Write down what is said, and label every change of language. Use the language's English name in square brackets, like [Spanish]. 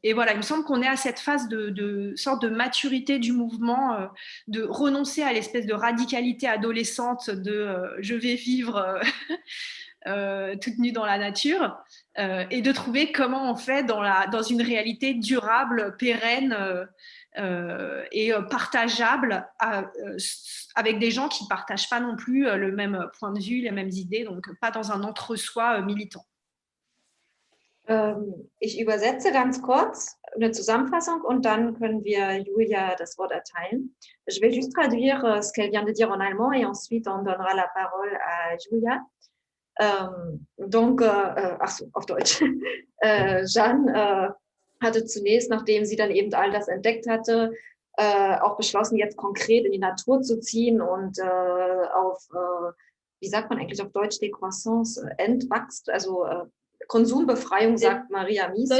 [French] Et voilà, il me semble qu'on est à cette phase de sorte de maturité du mouvement, de renoncer à l'espèce de radicalité adolescente de je vais vivre toute nue dans la nature, et de trouver comment on fait dans une réalité durable, pérenne et partageable avec des gens qui ne partagent pas non plus le même point de vue, les mêmes idées, donc pas dans un entre-soi militant. [German] Ich übersetze ganz kurz eine Zusammenfassung und dann können wir Julia das Wort erteilen. [French] Je vais juste traduire ce qu'elle vient de dire en allemand et ensuite on donnera la parole à Julia. [German] Achso, auf Deutsch. Jeanne hatte zunächst, nachdem sie dann eben all das entdeckt hatte, auch beschlossen, jetzt konkret in die Natur zu ziehen und wie sagt man eigentlich auf Deutsch, Décroissance, Entwachst, also Konsumbefreiung, sagt Maria Mies.